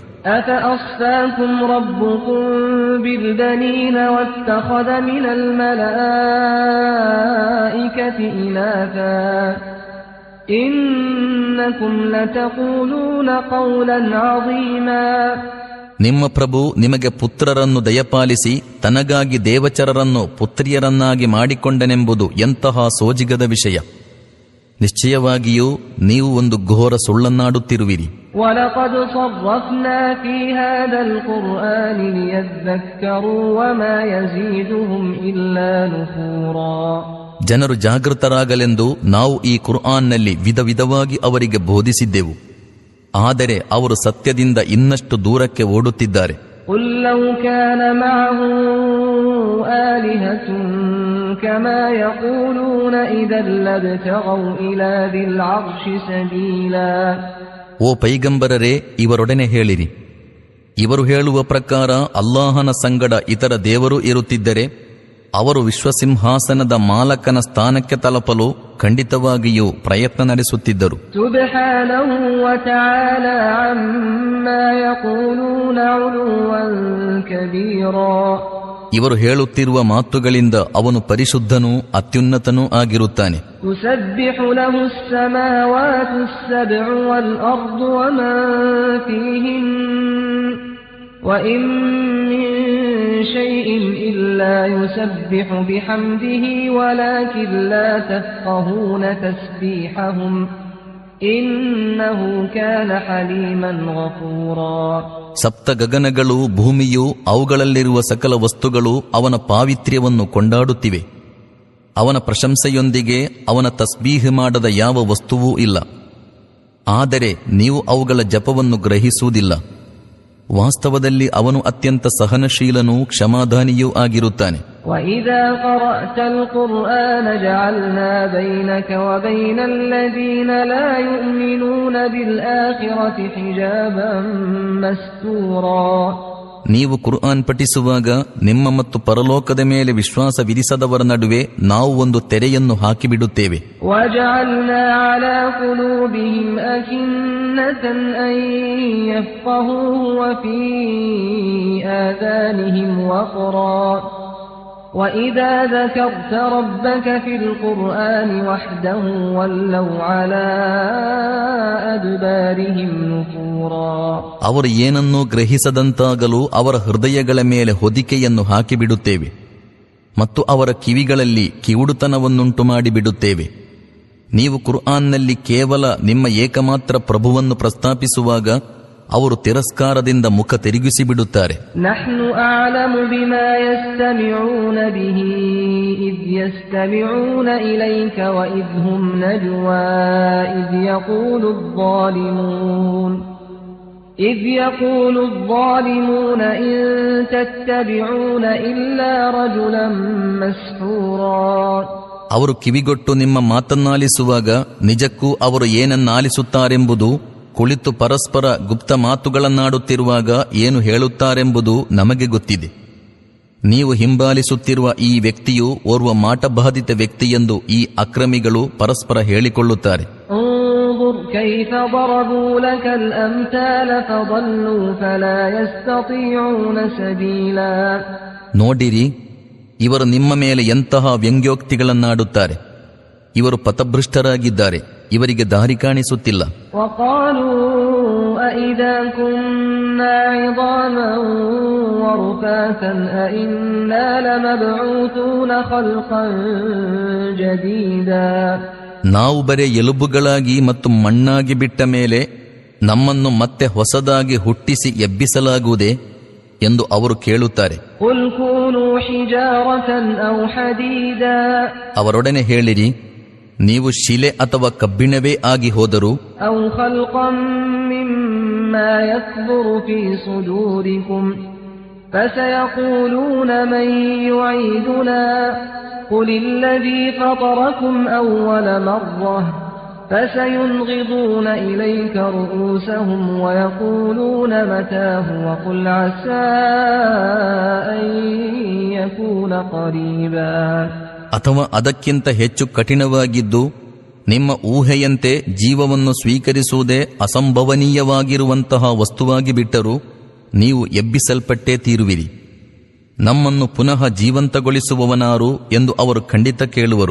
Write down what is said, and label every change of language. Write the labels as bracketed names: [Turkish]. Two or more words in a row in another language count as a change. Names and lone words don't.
[Arabic] أفأصفاكم ربكم بالبنين واتخذ من الملائكة إناثا إنكم لتقولون قولا عظيما. [Kannada] ನಿಮ್ಮ ಪ್ರಭು ನಿಮಗೆ ಪುತ್ರರನ್ನು ದಯಪಾಲಿಸಿ ತನಗಾಗಿ ದೇವಚರರನ್ನು ಪುತ್ರಿಯರನ್ನಾಗಿ ಮಾಡಿಕೊಂಡನೆಂಬುದು ಎಂತಹ ಸೋಜಿಗದ ವಿಷಯ. ನಿಶ್ಚಯವಾಗಿಯೂ ನೀವು ಒಂದು ಘೋರ ಸುಳ್ಳನ್ನಾಡುತ್ತಿರುವಿರಿ. [Arabic] وَلَقَدْ صَرَّفْنَا فِي هَذَا الْقُرْآنِ لِيَذَّكَّرُوا وَمَا يَزِيدُهُمْ إِلَّا نُفُورًا. [Kannada] ಜನರು ಜಾಗೃತರಾಗಲೆಂದು ನಾವು ಈ ಕುರ್ಆನ್ನಲ್ಲಿ ವಿಧ ವಿಧವಾಗಿ ಅವರಿಗೆ ಬೋಧಿಸಿದ್ದೆವು, ಆದರೆ ಅವರು ಸತ್ಯದಿಂದ ಇನ್ನಷ್ಟು ದೂರಕ್ಕೆ ಓಡುತ್ತಿದ್ದಾರೆ. [Arabic] قُلْ لَوْ كَانَ مَعَهُ آلِهَةٌ كَمَا يَقُولُونَ إِذًا لَابْتَغَوْا إِلَى ذِي الْعَرْشِ سَبِيلًا. [Kannada] ಓ ಪೈಗಂಬರರೇ, ಇವರೊಡನೆ ಹೇಳಿರಿ, ಇವರು ಹೇಳುವ ಪ್ರಕಾರ ಅಲ್ಲಾಹನ ಸಂಗಡ ಇತರ ದೇವರು ಇರುತ್ತಿದ್ದರೆ ಅವರು ವಿಶ್ವಸಿಂಹಾಸನದ ಮಾಲಕನ ಸ್ಥಾನಕ್ಕೆ ತಲುಪಲು ಖಂಡಿತವಾಗಿಯೂ ಪ್ರಯತ್ನ ನಡೆಸುತ್ತಿದ್ದರು. [Arabic] سبحانه وتعالى عما يقولون علوا كبيرا. [Kannada] ಇವರು ಹೇಳುತ್ತಿರುವ ಮಾತುಗಳಿಂದ ಅವನು ಪರಿಶುದ್ಧನೂ ಅತ್ಯುನ್ನತನೂ ಆಗಿರುತ್ತಾನೆ. [Arabic] تسبح له السماوات السبع والأرض ومن فيهن وَإِن مِّن شَيْءٍ إِلَّا يُسَبِّحُ بِحَمْدِهِ وَلَكِن لَّا تَفْقَهُونَ تَسْبِيحَهُمْ إنه كان حليما غفورا. [Kannada] ಸಪ್ತ ಗಗನಗಳು, ಭೂಮಿಯು, ಅವುಗಳಲ್ಲಿರುವ ಸಕಲ ವಸ್ತುಗಳು ಅವನ ಪಾವಿತ್ರ್ಯವನ್ನು ಕೊಂಡಾಡುತ್ತಿವೆ. ಅವನ ಪ್ರಶಂಸೆಯೊಂದಿಗೆ ಅವನ ತಸ್ಬೀಹ್ ಮಾಡದ ಯಾವ ವಸ್ತುವೂ ಇಲ್ಲ. ಆದರೆ ನೀವು ಅವುಗಳ ಜಪವನ್ನು ಗ್ರಹಿಸುವುದಿಲ್ಲ. ವಾಸ್ತವದಲ್ಲಿ ಅವನು ಅತ್ಯಂತ ಸಹನಶೀಲನೂ ಕ್ಷಮಾದಾನಿಯೂ ಆಗಿರುತ್ತಾನೆ. [Arabic] وَإِذَا قَرَأْتَ الْقُرْآنَ جَعَلْنَا بَيْنَكَ وَبَيْنَ الَّذِينَ لَا يُؤْمِنُونَ بِالْآخِرَةِ حِجَابًا مَسْتُورًا. [Kannada] ನೀವು ಕುರ್ಆನ್ ಪಠಿಸುವಾಗ ನಿಮ್ಮ ಮತ್ತು ಪರಲೋಕದ ಮೇಲೆ ವಿಶ್ವಾಸವಿರಿಸದವರ ನಡುವೆ ನಾವು ಒಂದು ತೆರೆಯನ್ನು ಹಾಕಿಬಿಡುತ್ತೇವೆ. [Arabic] وَجَعَلْنَا عَلَى قُلُوبِهِمْ أَكِنَّةً أَن يَفْقَهُوهُ وَفِي آذَانِهِمْ وَقْرًا وَإِذَا ذَكَرْتَ رَبَّكَ فِي الْقُرْآنِ وَحْدَهُ وَلَّوْا عَلَى أَدْبَارِهِمْ نُفُورًا. [Kannada] ಅವರು ಏನನ್ನೂ ಗ್ರಹಿಸದಂತಾಗಲು ಅವರ ಹೃದಯಗಳ ಮೇಲೆ ಹೊದಿಕೆಯನ್ನು ಹಾಕಿಬಿಡುತ್ತೇವೆ ಮತ್ತು ಅವರ ಕಿವಿಗಳಲ್ಲಿ ಕಿವುಡುತನವನ್ನುಂಟು ಮಾಡಿಬಿಡುತ್ತೇವೆ. ನೀವು ಕುರ್ಆನ್ನಲ್ಲಿ ಕೇವಲ ನಿಮ್ಮ ಏಕಮಾತ್ರ ಪ್ರಭುವನ್ನು ಪ್ರಸ್ತಾಪಿಸುವಾಗ ಅವರು ತಿರಸ್ಕಾರದಿಂದ ಮುಖ ತಿರುಗಿಸಿಬಿಡುತ್ತಾರೆ. [Arabic] نحن أعلم بما يستمعون به إذ يستمعون إليك وإذ هم نجوى إذ يقول الظالمون إن تتبعون إلا رجلا مسحورا. [Kannada] ಅವರು ಕಿವಿಗೊಟ್ಟು ನಿಮ್ಮ ಮಾತನ್ನಾಲಿಸುವಾಗ ನಿಜಕ್ಕೂ ಅವರು ಏನನ್ನಾಲಿಸುತ್ತಾರೆಂಬುದು, ಕುಳಿತು ಪರಸ್ಪರ ಗುಪ್ತ ಮಾತುಗಳನ್ನಾಡುತ್ತಿರುವಾಗ ಏನು ಹೇಳುತ್ತಾರೆಂಬುದು ನಮಗೆ ಗೊತ್ತಿದೆ. ನೀವು ಹಿಂಬಾಲಿಸುತ್ತಿರುವ ಈ ವ್ಯಕ್ತಿಯು ಓರ್ವ ಮಾಟಬಾಧಿತ ವ್ಯಕ್ತಿಯೆಂದು ಈ ಅಕ್ರಮಿಗಳು ಪರಸ್ಪರ ಹೇಳಿಕೊಳ್ಳುತ್ತಾರೆ. [Arabic] كيف ضربوا لك الأمثال فضلوا فلا يستطيعون سبيلا. [Kannada] ನೋಡಿರಿ, ಇವರು ನಿಮ್ಮ ಮೇಲೆ ಎಂತಹ ವ್ಯಂಗ್ಯೋಕ್ತಿಗಳನ್ನಾಡುತ್ತಾರೆ. ಇವರು ಪಥಭೃಷ್ಟರಾಗಿದ್ದಾರೆ, ಇವರಿಗೆ ದಾರಿ ಕಾಣಿಸುತ್ತಿಲ್ಲ. [Arabic] وقالوا أئذا كنا عظاما ورفاتا أئنا لمبعوثون خلقا جديدا. [Kannada] ನಾವು ಬರೇ ಎಲುಬುಗಳಾಗಿ ಮತ್ತು ಮಣ್ಣಾಗಿ ಬಿಟ್ಟ ಮೇಲೆ ನಮ್ಮನ್ನು ಮತ್ತೆ ಹೊಸದಾಗಿ ಹುಟ್ಟಿಸಿ ಎಬ್ಬಿಸಲಾಗುವುದೇ ಎಂದು ಅವರು ಕೇಳುತ್ತಾರೆ. ಅವರೊಡನೆ ಹೇಳಿರಿ, ನೀವು ಶಿಲೆ ಅಥವಾ ಕಬ್ಬಿಣವೇ ಆಗಿ ಹೋದರೂ [Arabic] فسيقولون من يعيدنا قل الذي فطركم أول مرة فسينغضون إليك رؤوسهم ويقولون متاه وقل عسى أن يكون قريبا. [Kannada] ಅಥವಾ ಅದಕ್ಕಿಂತ ಹೆಚ್ಚು ಕಠಿಣವಾಗಿದ್ದು, ನಿಮ್ಮ ಊಹೆಯಂತೆ ಜೀವವನ್ನು ಸ್ವೀಕರಿಸುವುದೇ ಅಸಂಭವನೀಯವಾಗಿರುವಂತಹ ವಸ್ತುವಾಗಿ ಬಿಟ್ಟರೂ ನೀವು ಎಬ್ಬಿಸಲ್ಪಟ್ಟೇ ತೀರುವಿರಿ. ನಮ್ಮನ್ನು ಪುನಃ ಜೀವಂತಗೊಳಿಸುವವನಾರು ಎಂದು ಅವರು ಖಂಡಿತ ಕೇಳುವರು.